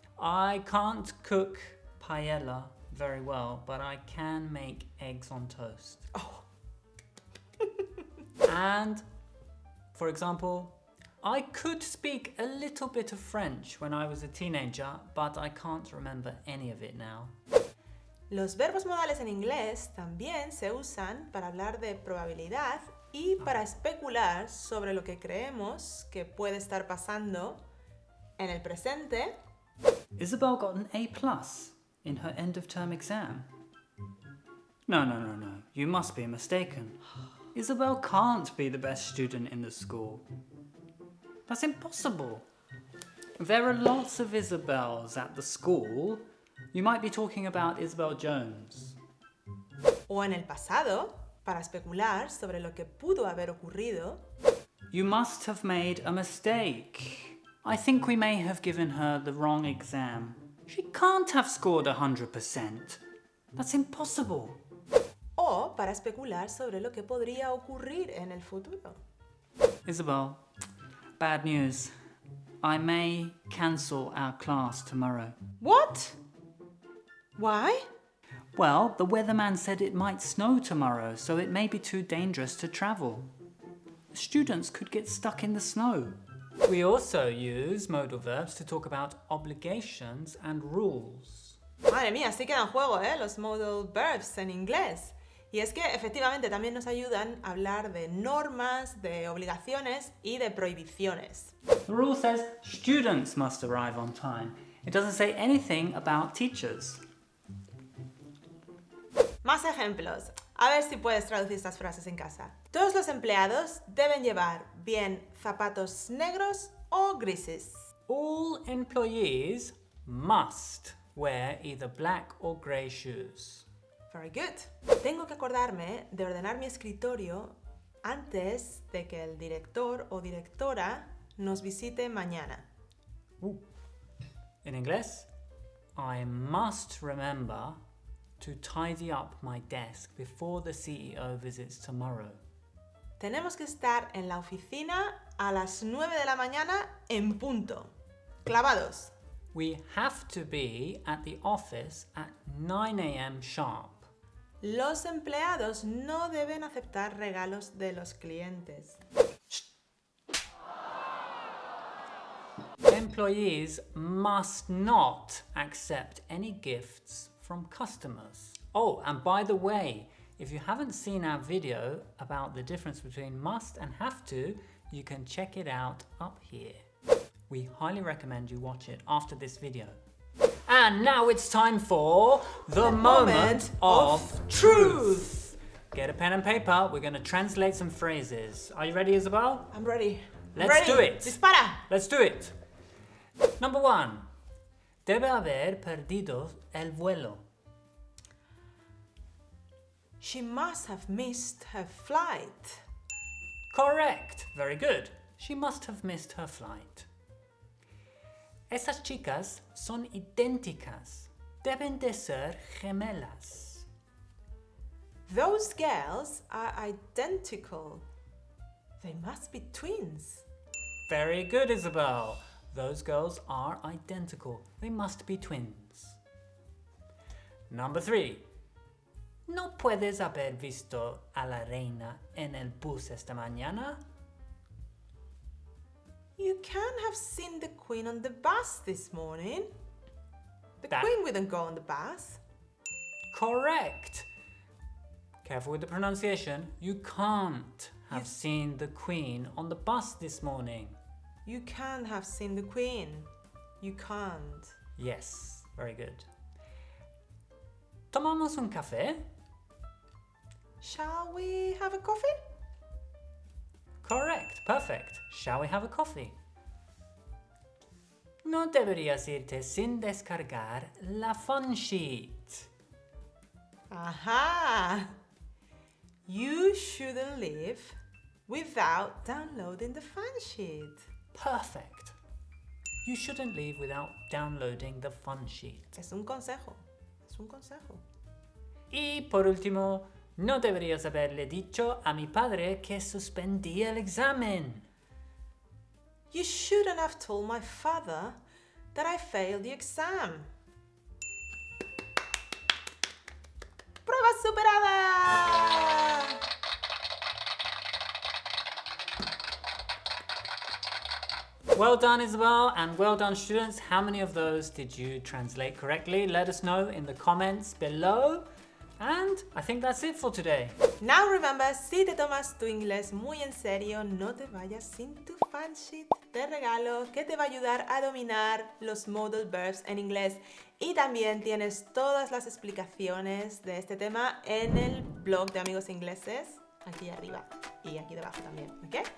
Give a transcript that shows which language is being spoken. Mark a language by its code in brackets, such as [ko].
[en] I can't cook paella very well, but I can make eggs on toast. Oh, And, for example, I could speak a little bit of French when I was a teenager, but I can't remember any of it now. [es] los verbos modales en inglés también se usan para hablar de probabilidad y para especular sobre lo que creemos que puede estar pasando en el presente. [en] Isabel got an A+ in her end of term exam. No. You must be mistaken. Isabel can't be the best student in the school. That's impossible. There are lots of Isabels at the school. You might be talking about Isabel Jones. [es] O en el pasado, para especular sobre lo que pudo haber ocurrido. [en] You must have made a mistake. I think we may have given her the wrong exam. She can't have scored 100%. That's impossible. O para especular sobre lo que podría ocurrir en el futuro. Isabel, bad news. I may cancel our class tomorrow. What? Why? Well, the weatherman said it might snow tomorrow, so it may be too dangerous to travel. Students could get stuck in the snow. We also use modal verbs to talk about obligations and rules. [es] Madre mía, sí quedan en juego, los modal verbs en inglés. Y es que efectivamente también nos ayudan a hablar de normas, de obligaciones y de prohibiciones. [en] The rule says students must arrive on time. It doesn't say anything about teachers. [es] Más ejemplos. A ver si puedes traducir estas frases en casa. Todos los empleados deben llevar bien zapatos negros o grises. [en] All employees must wear either black or grey shoes. Very good. [es] Tengo que acordarme de ordenar mi escritorio antes de que el director o directora nos visite mañana. [en] In inglés, I must remember to tidy up my desk before the CEO visits tomorrow. [es] Tenemos que estar en la oficina a las 9 de la mañana en punto. Clavados. [en] We have to be at the office at 9 a.m. sharp. [es] Los empleados no deben aceptar regalos de los clientes. [en] Employees must not accept any gifts from customers. Oh, and by the way, if you haven't seen our video about the difference between must and have to, you can check it out up here. We highly recommend you watch it after this video. And now it's time for the moment of truth. Get a pen and paper. We're going to translate some phrases. Are you ready, Isabel? I'm ready. Let's do it. [es] Dispara. [en] Let's do it. Number 1. [es] Debe haber perdido el vuelo. [en] She must have missed her flight. Correct. Very good. She must have missed her flight. [es] Esas chicas son idénticas. Deben de ser gemelas. [en] Those girls are identical. They must be twins. Very good, Isabel. Those girls are identical. They must be twins. Number 3. [es] ¿No puedes haber visto a la reina en el bus esta mañana? [en] You can't have seen the Queen on the bus this morning. The That- Queen wouldn't go on the bus. Correct. Careful with the pronunciation. You can't have seen the Queen on the bus this morning. You can't have seen the Queen. You can't. Yes, very good. [es] ¿Tomamos un café? [en] Shall we have a coffee? Correct, perfect. Shall we have a coffee? [es] No deberías irte sin descargar la fun sheet. Aha! [en] You shouldn't leave without downloading the fun sheet. Perfect. You shouldn't leave without downloading the fun sheet. [es] Es un consejo. Es un consejo. Y por último, no deberías haberle dicho a mi padre que suspendí el examen. [en] You shouldn't have told my father that I failed the exam. [es] ¡Prueba superada! [en] Well done, Isabel, and well done, students. How many of those did you translate correctly? Let us know in the comments below. And I think that's it for today. Now remember, [es] si te tomas tu inglés muy en serio, no te vayas sin tu fan sheet de regalo que te va a ayudar a dominar los modal verbs en inglés. Y también tienes todas las explicaciones de este tema en el blog de Amigos Ingleses, aquí arriba y aquí debajo también, ¿ok?